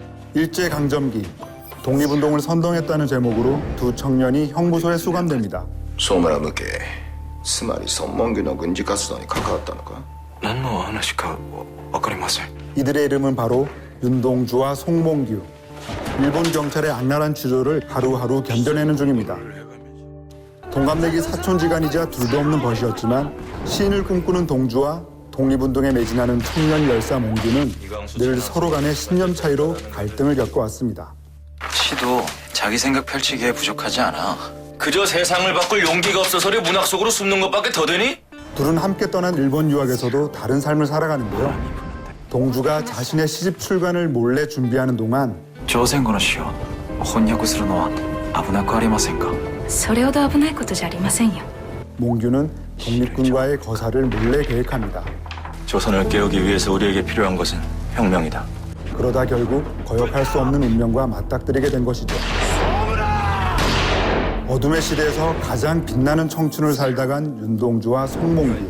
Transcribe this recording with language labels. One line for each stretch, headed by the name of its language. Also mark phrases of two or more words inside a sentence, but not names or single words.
Korean: 일제강점기 독립운동을 선동했다는 제목으로 두 청년이 형무소에 수감됩니다.
Japanese: 相村向けつまり孫文義の軍事活動に関わったのか何の話か分かりません
Korean: 이들의 이름은 바로 윤동주와 송몽규. 일본 경찰의 악랄한 추조를 하루하루 견뎌내는 중입니다. 동갑내기 사촌지간이자 둘도 없는 벗이었지만 시인을 꿈꾸는 동주와 독립운동에 매진하는 청년 열사 몽규는 늘 서로 간의 신념 차이로 갈등을 겪어왔습니다. 시도 자기 생각 펼치기에 부족하지 않아. 그저 세상을 바꿀 용기가 없어서리 문학 속으로 숨는 것밖에 더 되니? 둘은 함께 떠난 일본 유학에서도 다른 삶을 살아가는데요. 동주가 자신의 시집 출간을 몰래 준비하는 동안
Japanese: 朝鮮語の詩を翻訳するのは危なくありませんか? それほど危ないことじゃありませんよ。
Korean: 몽규는 독립군과의 거사를 몰래 계획합니다. 조선을 깨우기 위해서 우리에게 필요한 것은 혁명이다. 그러다 결국 거역할 수 없는 운명과 맞닥뜨리게 된 것이죠. 어둠의 시대에서 가장 빛나는 청춘을 살다 간 윤동주와 송몽규.